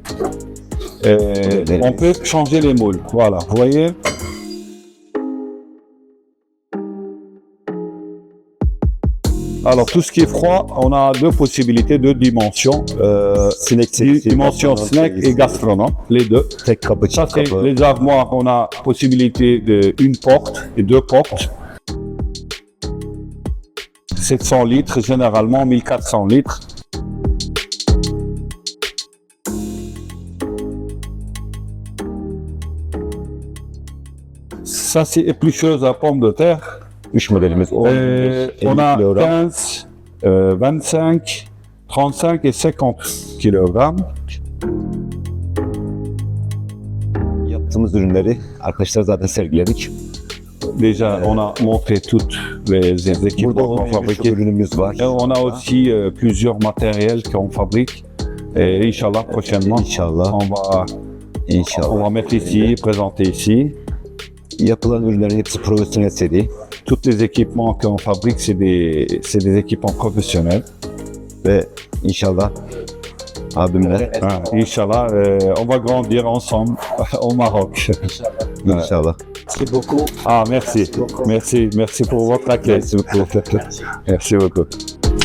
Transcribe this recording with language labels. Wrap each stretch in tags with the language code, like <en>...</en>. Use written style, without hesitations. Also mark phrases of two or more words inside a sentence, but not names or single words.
<fr>On peut changer les moules. Voilà, vous voyez. Alors, tout ce qui est froid, on a deux possibilités, deux dimensions. Dimension snack et gastronome, les deux.</fr> <tr>Tek kapı,</tr> <fr>Ça,</fr> <tr>çift</tr> <fr>c'est</fr> <tr>kapı.</tr> <fr>les armoires, on a possibilité d'une porte et deux portes. 700 litres, généralement 1400 litres. Ça, c'est éplucheuse à pommes de terre.</fr> <tr>3 modelimiz 10, 50</tr> <fr>On a kilogram. 15, 25, 35 et 50 kg.</fr> <tr>Yaptığımız ürünleri arkadaşlar zaten sergiledik.</tr> <fr>Déjà, on a montré toutes les équipements</fr> <tr>Burada</tr> <fr>qu'on</fr> <tr>11</tr> <fr>fabrique.</fr> <tr>ürünümüz var.</tr> <fr>Et on a aussi plusieurs matériels qu'on fabrique. Et</fr> <ar>إن شاء الله,</ar> <fr>prochainement,</fr> <tr>İnşallah.</tr> <fr>on</fr> <tr>İnşallah.</tr> <fr>va mettre ici, présenter ici.</fr> <tr>Yapılan ürünlerin hepsi profesyonel seri</tr> <fr>Tous les équipements qu'on fabrique, c'est des équipements professionnels.</fr> <tr>ve inşallah abimle</tr> <ar>إن شاء الله,</ar> <fr>on va grandir ensemble au Maroc.</fr> <tr>inşallah.</tr> <fr>Merci beaucoup. Ah, merci. Merci pour votre accueil. Merci beaucoup. Merci beaucoup.</fr>